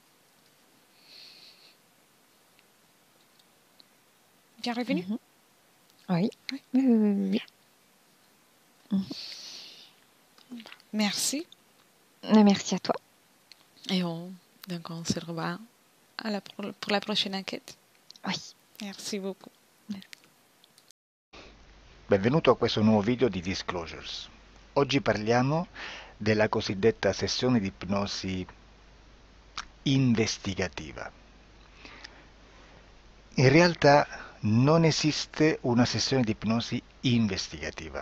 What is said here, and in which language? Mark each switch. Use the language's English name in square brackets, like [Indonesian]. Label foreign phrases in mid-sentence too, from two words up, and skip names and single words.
[French] Bien revenu? Mhm. Oui. Oui. Oui, oui, oui, oui, Bien. oui. Mhm. Merci. Merci à toi. Et donc on se revoit pour la prochaine enquête. Oui. Merci beaucoup. [Italian] Benvenuto a questo nuovo video di Disclosures. Oggi parliamo della cosiddetta sessione di ipnosi investigativa. In realtà non esiste una sessione di ipnosi investigativa.